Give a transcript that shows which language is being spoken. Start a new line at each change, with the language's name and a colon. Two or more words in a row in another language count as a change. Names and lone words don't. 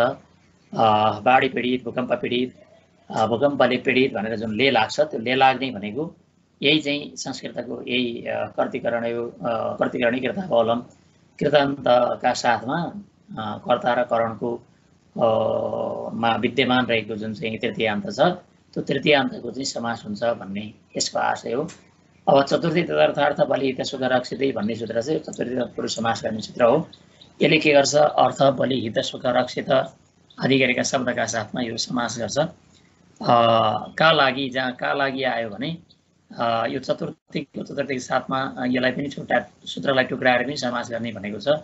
Nepali: बाढी पीडित, भूकम्प पीडित, भूकम्पले पीडित भनेर जुन ले लाग्छ त्यो ले लाग्ने भनेको यही चाहिँ संस्कृतको यही
Sanskrit: कर्तिकरणी कृतावलम,
Nepali: कृतान्तका साथमा कर्ता र करणको मा विद्यमान रहेको जुन चाहिँ तृतीयान्त छ त्यो तृतीयान्तको चाहिँ समास हुन्छ भन्ने यसको आशय हो। अब
Sanskrit: चतुर्थी तदर्थार्थ बलि हित सुख रक्षितै
Nepali: भन्ने सूत्र चाहिँ चतुर्थी तत्पुरुष समास गर्ने सूत्र हो। यसले के गर्छ, अर्थ बलि हित सुख रक्षित आदि गरेका शब्दका साथमा यो समास गर्छ। का लागि, जहाँ का लागि आयो भने यो चतुर्थीको साथमा यसलाई पनि छुट्टा सूत्रलाई टुक्राएर पनि समास गर्ने भनेको छ।